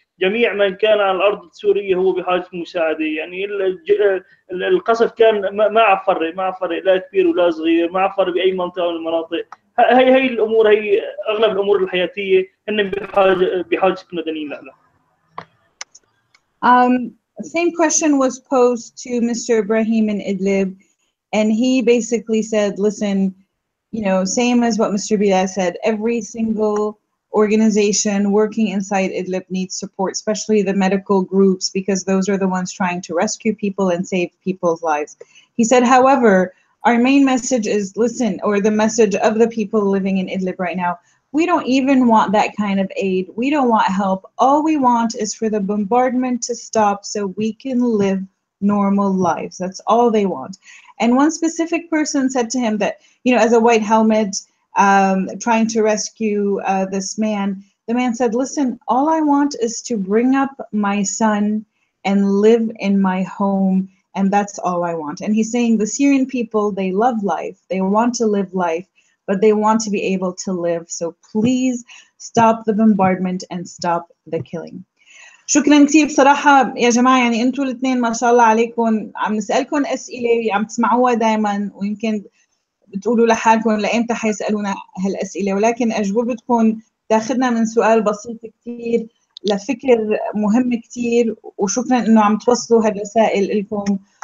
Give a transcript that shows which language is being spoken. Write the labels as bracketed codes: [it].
[ar] جميع من كان على الارض السوريه هو بحاجه مساعده. يعني القصف كان ما عفر لا كبير ولا صغير، ما عفر باي منطقه من المناطق. هي الامور، هي اغلب الامور الحياتيه هن بحاجه المدنيين لها. [en] Same question was posed to Mr. Ibrahim in Idlib, and he basically said, listen, you know, same as what Mr. Belal said, every single organization working inside Idlib needs support, especially the medical groups, because those are the ones trying to rescue people and save people's lives. He said, however, our main message is, listen, or the message of the people living in Idlib right now, we don't even want that kind of aid. We don't want help. All we want is for the bombardment to stop so we can live normal lives. That's all they want. And one specific person said to him that, you know, as a white helmet trying to rescue this man, the man said, listen, all I want is to bring up my son and live in my home, and that's all I want. And he's saying the Syrian people, they love life, they want to live life, but they want to be able to live. So please stop the bombardment and stop the killing. [ar] شكرا كثير بصراحة يا جماعة. يعني انتوا الاثنين ما شاء الله عليكم عم نسألكم أسئلة عم تسمعوها دائما، ويمكن بتقولوا لحالكم لأيمتى حيسألونا هالأسئلة، ولكن أجوبتكم تاخذنا من سؤال بسيط كثير لفكر مهم كثير، وشكرا إنه عم توصلوا هالرسائل لكم.